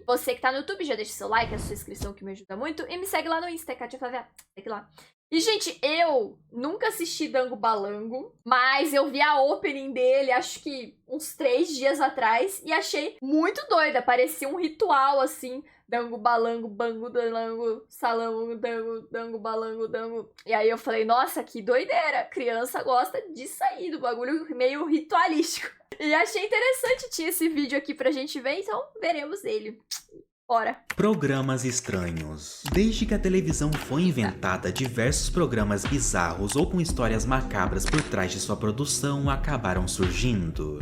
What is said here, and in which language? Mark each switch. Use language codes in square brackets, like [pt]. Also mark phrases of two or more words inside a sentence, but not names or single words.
[pt] Você que tá no YouTube, já deixa seu like, a sua inscrição que me ajuda muito. E me segue lá no Insta, Katia Favela. Segue lá. E, gente, eu nunca assisti Dango Balango, mas eu vi a opening dele, acho que uns 3 dias atrás, e achei muito doida. Parecia um ritual, assim. Dango, balango, bango, dalango, salango, dango, dango, balango, dango. E aí eu falei, nossa, que doideira. Criança gosta disso aí, do bagulho meio ritualístico. E achei interessante, tinha esse vídeo aqui pra gente ver, então veremos ele. Bora. Programas estranhos. Desde que a televisão foi inventada, diversos programas bizarros ou com histórias macabras por trás de sua produção acabaram surgindo.